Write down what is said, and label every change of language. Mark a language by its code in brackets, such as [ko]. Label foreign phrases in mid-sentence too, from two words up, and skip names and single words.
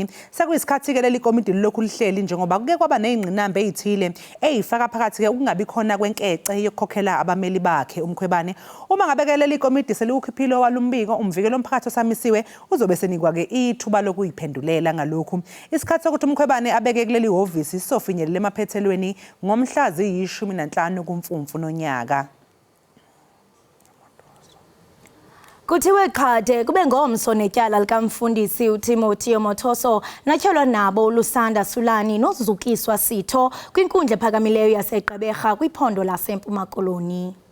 [zu] Sekuyisikhathi ke leli komidi lokhu lihleli njengoba kuke kwaba nezingqinamba ezithile ezifaka phakathi ke ukungabi khona kwenkece yokukhokhela abameli bakhe uMkhwebane. Uma ngabe ke leli komidi selikukhiphile walumbiko umvikelo omphakathi osamisiwe uzobe senikwa ke ithuba lokuyiphendulela ngalokhu. Isikhathi sokuthi uMkhwebane abeke kuleli hhovisi sofinyelela emaphethelweni ngomhla 15 kuMfumfu nonyaka. [xh] Kuthiwe qhade kube ngomso netyala likamfundisi uTimothy Mothoso natyholwa nabo uLusanda Sulani noZukiswa Sitho kwinkundla ephakamileyo yaseGqeberha kwiphondo laseMpuma Koloni.